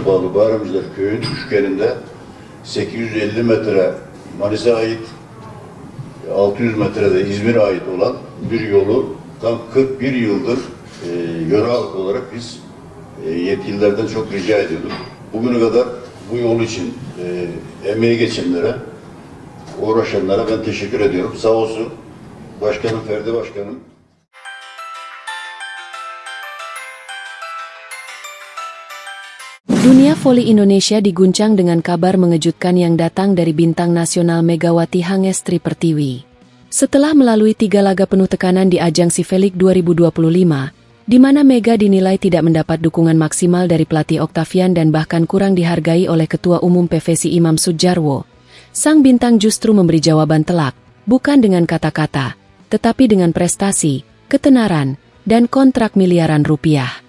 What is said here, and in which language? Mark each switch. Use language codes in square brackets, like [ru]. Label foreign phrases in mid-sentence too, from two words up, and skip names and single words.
[tr] Bahramiçler köyün üçgeninde 850 metre Manisa'ya ait, 600 metrede İzmir'e ait olan bir yolu tam 41 yıldır yöre halkı olarak biz yetkililerden çok rica ediyorduk. Bugüne kadar bu yol için emeği geçenlere, uğraşanlara ben teşekkür ediyorum. Sağ olsun Başkanım, Ferdi Başkanım. [id] Dunia voli Indonesia diguncang dengan kabar mengejutkan yang datang dari bintang nasional Megawati Hangestri Pertiwi. Setelah melalui 3 laga penuh tekanan di ajang Cifelik 2025, di mana Mega dinilai tidak mendapat dukungan maksimal dari pelatih Octavian dan bahkan kurang dihargai oleh Ketua Umum PVSI Imam Sudjarwo, sang bintang justru memberi jawaban telak, bukan dengan kata-kata, tetapi dengan prestasi, ketenaran, dan kontrak miliaran rupiah.